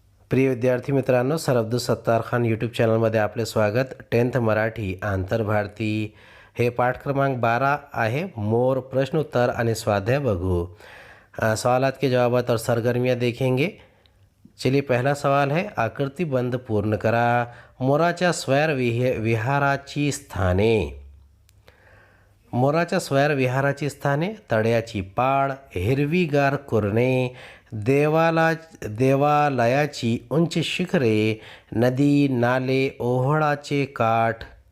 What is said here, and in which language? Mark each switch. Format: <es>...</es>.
<mr>प्रिय विद्यार्थी मित्रांनो, सर अब्दुल सत्तार खान यूट्यूब चॅनलमध्ये आपले स्वागत. 10th मराठी आंतरभारती हे पाठ क्रमांक 12 आहे. मोर प्रश्नोत्तर आणि स्वाध्याय बघू.</mr> <hi>सवालात के जवाबात और सरगर्मियाँ देखेंगे. चलिए, पहला सवाल है,</hi> <mr>आकृति बंध पूर्ण करा. मोराच्या स्वैर विहाराची स्थाने. मोराच्या स्वैर विहाराची स्थाने: तळ्याची पाळ, हिरवीगार कुरणे, देवालयाची उंच शिखरे, नदी नाले, ओहळाचे काठ.</mr>